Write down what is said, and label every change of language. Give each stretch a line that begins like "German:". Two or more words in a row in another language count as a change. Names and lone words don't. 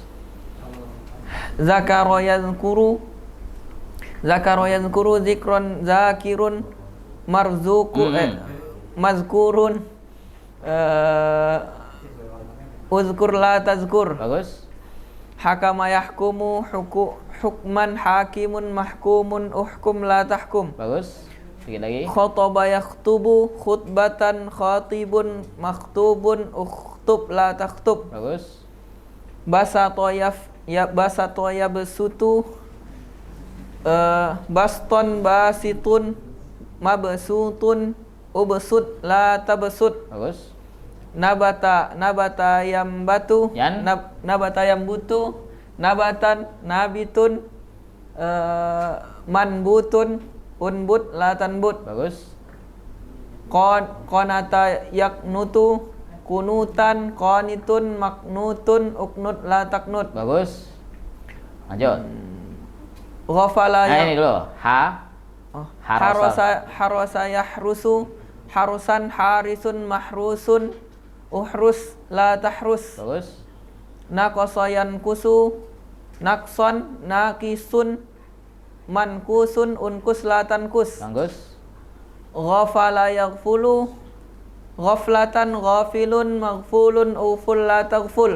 Arabic: ذكر يذكر ذكرا ذاكر مذكور اذكر لا تذكر.
Indonesian: Bagus.
Arabic: حكم يحكم حكما حاكم محكوم احكم لا تحكم.
Indonesian: Bagus. Sedikit lagi.
Arabic: خطب يخطب خطبة خاطب مخطوب اخطب لا تخطب.
Indonesian: Bagus.
Arabic: بسط يبسط بسطا باسط مبسوط ابسط لا تبسط.
Indonesian: Bagus.
Arabic: نبت ينبت Yan. نبت ينبت نباتا نابت منبوت انبت لا تنبت.
Indonesian: Bagus.
Arabic: قنت يقنت قنوتا قانت مقنوت اقنت لا تقنت.
Indonesian: Bagus. Lanjut.
Arabic: Ghafala
Indonesian: Nah, ini dulu.
Arabic: حرس يحرس حراسة حارس محروس احرس لا تحرس.
Indonesian: Bagus.
Arabic: نقص ينقص نقصا ناقص منقوص انقص لا تنقص.
Indonesian: Bagus.
Arabic: غفل يغفل غفلة غافل مغفول اغفل لا تغفل.